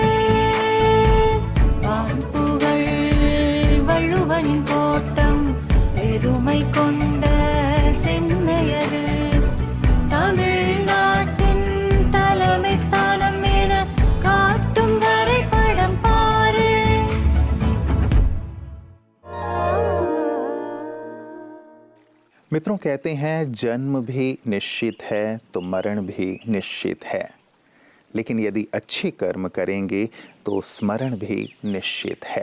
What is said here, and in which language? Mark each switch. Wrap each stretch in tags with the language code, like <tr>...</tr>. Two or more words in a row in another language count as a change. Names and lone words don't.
<ta>வான்புகழ் வள்ளுவனின் கோட்டம் பெருமை கொண்ட சென்னையது தமிழ்நாட்டின் தலைமை ஸ்தானம் என காட்டும் வரைபடம் பாரு.</ta> <hi>मित्रों, कहते हैं जन्म भी निश्चित है तो मरण भी निश्चित है, लेकिन यदि अच्छे कर्म करेंगे तो स्मरण भी निश्चित है।</hi>